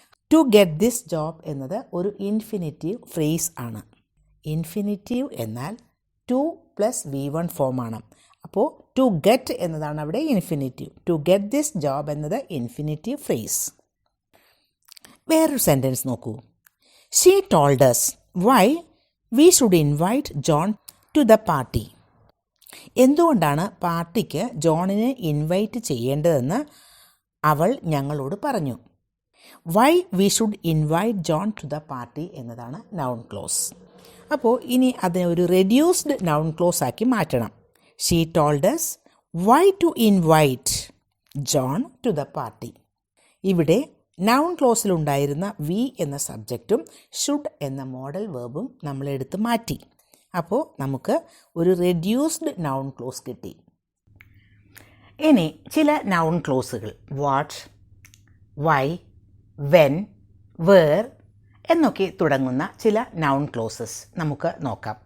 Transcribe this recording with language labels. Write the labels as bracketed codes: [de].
[en] to get this job [ml] എന്നത് ഒരു infinitive phrase ആണ്. ഇൻഫിനിറ്റീവ് എന്നാൽ 2 + V1 ഫോമാണ്. അപ്പോൾ ടു ഗെറ്റ് എന്നതാണ് അവിടെ infinitive. [en] to get this job [ml] എന്നത് ഇൻഫിനിറ്റീവ് ഫ്രേസ്. വേറൊരു സെൻറ്റൻസ് നോക്കൂ. [en] She told us why we should invite John to the party. [ml] എന്തുകൊണ്ടാണ് പാർട്ടിക്ക് ജോണിനെ ഇൻവൈറ്റ് ചെയ്യേണ്ടതെന്ന് അവൾ ഞങ്ങളോട് പറഞ്ഞു. [en] Why we should invite John to the party എന്നതാണ് noun clause. [ml] അപ്പോൾ ഇനി അതിനെ ഒരു റെഡ്യൂസ്ഡ് നൗൺ ക്ലോസ് ആക്കി മാറ്റണം. [en] She told us why to invite John to the party. [ml] ഇവിടെ നൗൺ ക്ലോസിലുണ്ടായിരുന്ന വി എന്ന സബ്ജക്റ്റും ഷുഡ് എന്ന മോഡൽ വേർബും നമ്മളെടുത്ത് മാറ്റി. അപ്പോൾ നമുക്ക് ഒരു റെഡ്യൂസ്ഡ് നൗൺ ക്ലോസ് കിട്ടി. ഇനി ചില noun ക്ലോസുകൾ what, Y, when, where എന്നൊക്കെ തുടങ്ങുന്ന ചില നൗൺ ക്ലോസസ് നമുക്ക് നോക്കാം.